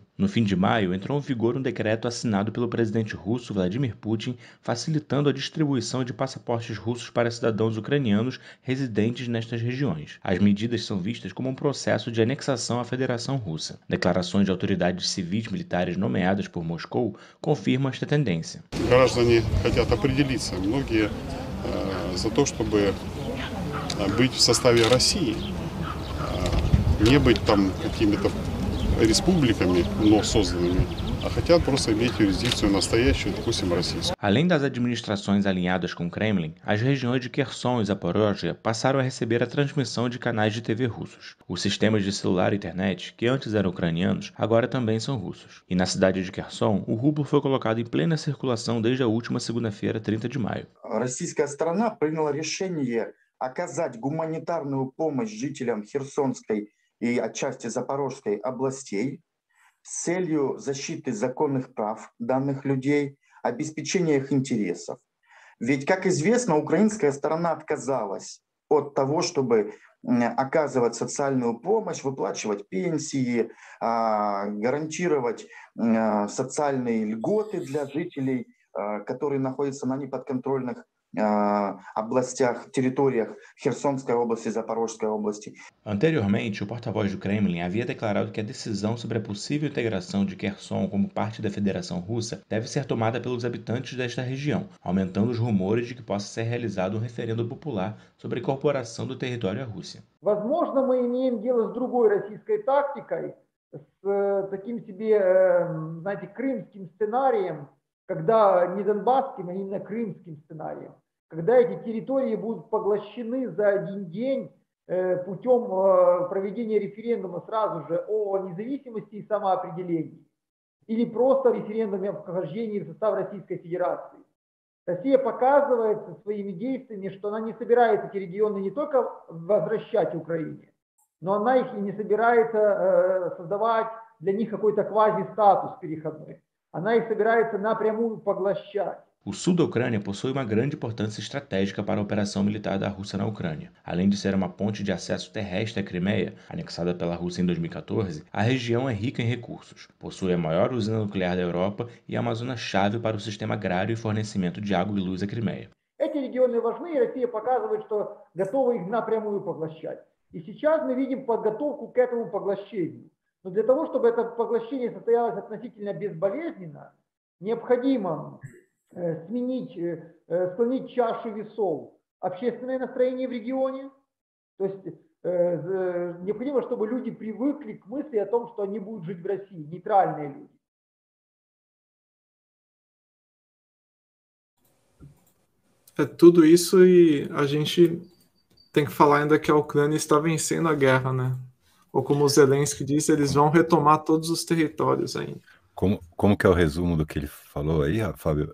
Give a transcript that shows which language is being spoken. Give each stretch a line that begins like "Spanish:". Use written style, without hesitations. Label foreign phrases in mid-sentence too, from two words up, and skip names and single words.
Portuguese: No fim de maio, entrou em vigor um decreto assinado pelo presidente russo Vladimir Putin, facilitando a distribuição de passaportes russos para cidadãos ucranianos residentes nestas regiões. As medidas são vistas como um processo de anexação à Federação Russa. Declarações de autoridades civis militares nomeadas por Moscou confirmam esta tendência.
Russian: Граждане хотят определиться, многие за то, чтобы быть в составе России, не быть там какими-то республиками, но созданными, а хотят просто иметь юрисдикцию настоящую, допустим, российскую.
Portuguese: Além das administrações alinhadas com o Kremlin, as regiões de Kherson e Zaporójia passaram a receber a transmissão de canais de TV russos. Os sistemas de celular e internet, que antes eram ucranianos, agora também são russos. E na cidade de Kherson, o rublo foi colocado em plena circulação desde a última segunda-feira, 30 de maio.
Russian: Российская сторона приняла решение оказать гуманитарную помощь жителям Херсонской и отчасти Запорожской областей с целью защиты законных прав данных людей, обеспечения их интересов. Ведь, как известно, украинская сторона отказалась от того, чтобы оказывать социальную помощь, выплачивать пенсии, гарантировать социальные льготы для жителей, которые находятся на неподконтрольных областях, территориях Херсонской области, Запорожской области.
Portuguese: Anteriormente, o porta-voz do Kremlin havia declarado que a decisão sobre a possível integração de Kherson como parte da Federação Russa deve ser tomada pelos habitantes desta região, aumentando os rumores de que possa ser realizado um referendo popular sobre a incorporação do território à Rússia.
Russian: Возможно, мы имеем дело с другой российской тактикой, с таким себе, знаете, крымским сценарием, когда не донбасским, а именно крымским сценарием, когда эти территории будут поглощены за один день путем проведения референдума сразу же о независимости и самоопределении, или просто референдуме о вхождении в состав Российской Федерации. Россия показывает своими действиями, что она не собирается эти регионы не только возвращать Украине, но она их и не собирается создавать для них какой-то квази-статус переходной. Она их собирается напрямую поглощать.
Portuguese: O sul da Ucrânia possui uma grande importância estratégica para a operação militar da Rússia na Ucrânia. Além de ser uma ponte de acesso terrestre à Crimeia, anexada pela Rússia em 2014, a região é rica em recursos. Possui a maior usina nuclear da Europa e é uma zona-chave para o sistema agrário e fornecimento de água e luz à Crimeia.
Russian: Эти регионы важны, и Россия показывает, что готова их напрямую поглощать. И сейчас мы видим подготовку к этому поглощению. Но для того, чтобы это поглощение состоялось относительно безболезненно, необходимо склонить чашу весов общественное настроение в регионе. То есть необходимо, чтобы люди привыкли к мысли о том, что они будут жить в России, нейтральные люди.
Portuguese: É tudo isso e a gente tem que falar ainda que a Ucrânia está vencendo a guerra, né? Ou como o Zelensky disse, eles vão retomar todos os territórios ainda. Como que é o resumo do que ele falou aí, Fábio?